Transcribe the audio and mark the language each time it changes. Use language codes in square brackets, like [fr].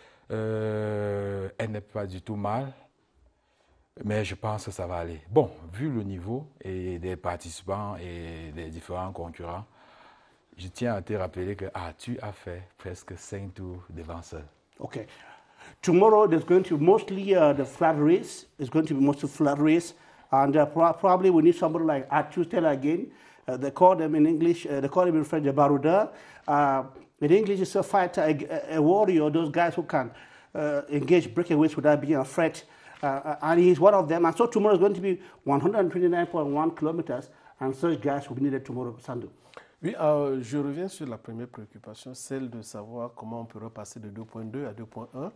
[fr] Elle n'est pas du tout mal, mais je pense que ça va aller. Bon, vu le niveau et des participants et des différents concurrents, je tiens à te rappeler que tu as fait presque 5 tours devant seul. [en] Okay. Tomorrow there's going to be mostly the flat race. It's going to be mostly flat race, and probably we need somebody like Arthur Stella again. They call them in English. They call him in French a barouda. In English, it's a fighter, a warrior. Those guys who can engage breakaways without being a threat. And he's one of them. And so tomorrow is going to be 129.1 kilometers, and such guys will be needed tomorrow, Sandou. [fr] Oui, je reviens sur la première préoccupation, celle de savoir comment on peut repasser de 2.2 à 2.1.